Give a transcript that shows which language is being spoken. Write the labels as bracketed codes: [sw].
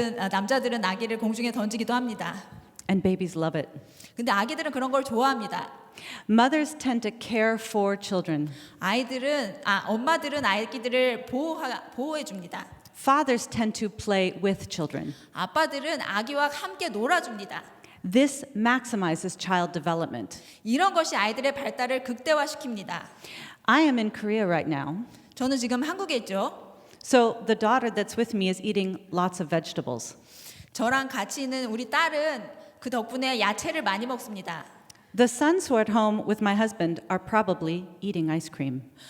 [ko] 남자들은 아기를 공중에 던지기도 합니다. [en] And babies love it. [ko] 근데 아기들은 그런 걸 좋아합니다. [en] Mothers tend to care for children. [ko] 엄마들은 아기들을 보호해 줍니다. [en] Fathers tend to play with children. [ko] 아빠들은 아기와 함께 놀아줍니다. [en] This maximizes child development. [ko] 이런 것이 아이들의 발달을 극대화시킵니다. [en] I am in Korea right now. [ko] 저는 지금 한국에 있죠. [en] So the daughter that's with me is eating lots of vegetables. [ko] 저랑 같이 있는 우리 딸은 그 덕분에 야채를 많이 먹습니다. [en] The sons who are at home with my husband are probably eating ice cream.